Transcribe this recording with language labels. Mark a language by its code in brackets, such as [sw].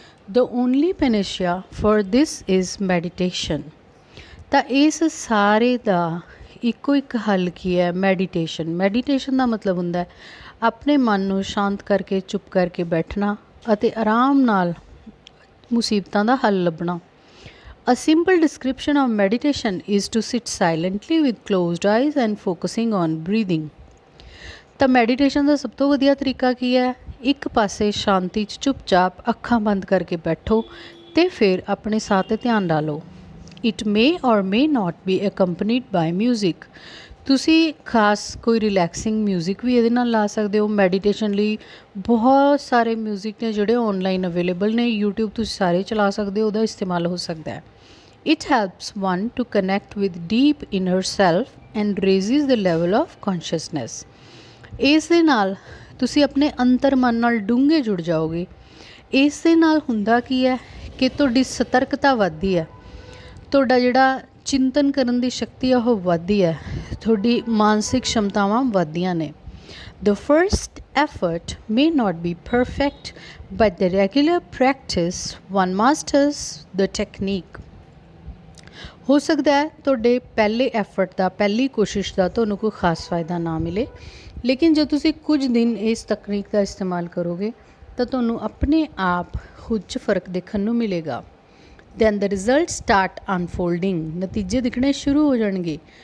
[en] The only panacea for this is meditation. [pa] ਤਾਂ ਇਸ ਸਾਰੇ ਦਾ ਇੱਕੋ ਇੱਕ ਹੱਲ ਕੀ ਹੈ? ਮੈਡੀਟੇਸ਼ਨ ਦਾ ਮਤਲਬ ਹੁੰਦਾ ਹੈ ਆਪਣੇ ਮਨ ਨੂੰ ਸ਼ਾਂਤ ਕਰਕੇ ਚੁੱਪ ਕਰਕੇ ਬੈਠਣਾ ਅਤੇ ਆਰਾਮ ਨਾਲ ਮੁਸੀਬਤਾਂ ਦਾ ਹੱਲ ਲੱਭਣਾ। [en] A simple description of meditation is to sit silently with closed eyes and focusing on breathing. [pa] ਤਾਂ ਮੈਡੀਟੇਸ਼ਨ ਦਾ ਸਭ ਤੋਂ ਵਧੀਆ ਤਰੀਕਾ ਕੀ ਹੈ? ਇੱਕ ਪਾਸੇ ਸ਼ਾਂਤੀ 'ਚ ਚੁੱਪਚਾਪ ਅੱਖਾਂ ਬੰਦ ਕਰਕੇ ਬੈਠੋ ਅਤੇ ਫਿਰ ਆਪਣੇ ਸਾਹ 'ਤੇ ਧਿਆਨ ਲਾ ਲਓ। [en] It may or may not be accompanied by music. [pa] ਤੁਸੀਂ ਖਾਸ ਕੋਈ ਰਿਲੈਕਸਿੰਗ ਮਿਊਜ਼ਿਕ ਵੀ ਇਹਦੇ ਨਾਲ ਲਾ ਸਕਦੇ ਹੋ। ਮੈਡੀਟੇਸ਼ਨ ਲਈ ਬਹੁਤ ਸਾਰੇ ਮਿਊਜ਼ਿਕ ਨੇ ਜਿਹੜੇ ਔਨਲਾਈਨ ਅਵੇਲੇਬਲ ਨੇ, ਯੂਟਿਊਬ ਤੁਸੀਂ ਸਾਰੇ ਚਲਾ ਸਕਦੇ ਹੋ, ਉਹਦਾ ਇਸਤੇਮਾਲ ਹੋ ਸਕਦਾ ਹੈ। [en] It helps one to connect with deep inner self and raises the level of consciousness. [pa] ਇਸ ਦੇ ਨਾਲ ਤੁਸੀਂ ਆਪਣੇ ਅੰਤਰ ਮਨ ਨਾਲ ਡੂੰਘੇ ਜੁੜ ਜਾਓਗੇ। ਇਸ ਦੇ ਨਾਲ ਹੁੰਦਾ ਕੀ ਹੈ ਕਿ ਤੁਹਾਡੀ ਸਤਰਕਤਾ ਵੱਧਦੀ ਹੈ, ਤੁਹਾਡਾ ਜਿਹੜਾ ਚਿੰਤਨ ਕਰਨ ਦੀ ਸ਼ਕਤੀ ਆ ਉਹ ਵੱਧਦੀ ਹੈ, ਤੁਹਾਡੀ ਮਾਨਸਿਕ ਸ਼ਮਤਾਵਾਂ ਵੱਧਦੀਆਂ ਨੇ। [en] The first effort may not be perfect, but the regular practice one masters the technique. [pa] ਹੋ ਸਕਦਾ ਹੈ ਤੁਹਾਡੇ ਪਹਿਲੇ ਐਫਰਟ ਦਾ, ਪਹਿਲੀ ਕੋਸ਼ਿਸ਼ ਦਾ ਤੁਹਾਨੂੰ ਕੋਈ ਖਾਸ ਫਾਇਦਾ ਨਾ ਮਿਲੇ, ਲੇਕਿਨ ਜੇ ਤੁਸੀਂ ਕੁਝ ਦਿਨ ਇਸ ਤਕਨੀਕ ਦਾ ਇਸਤੇਮਾਲ ਕਰੋਗੇ ਤਾਂ ਤੁਹਾਨੂੰ ਆਪਣੇ ਆਪ ਖੁਦ 'ਚ ਫ਼ਰਕ ਦੇਖਣ ਨੂੰ ਮਿਲੇਗਾ। [en] Then the result start unfolding. [pa] ਨਤੀਜੇ ਦਿਖਣੇ ਸ਼ੁਰੂ ਹੋ ਜਾਣਗੇ।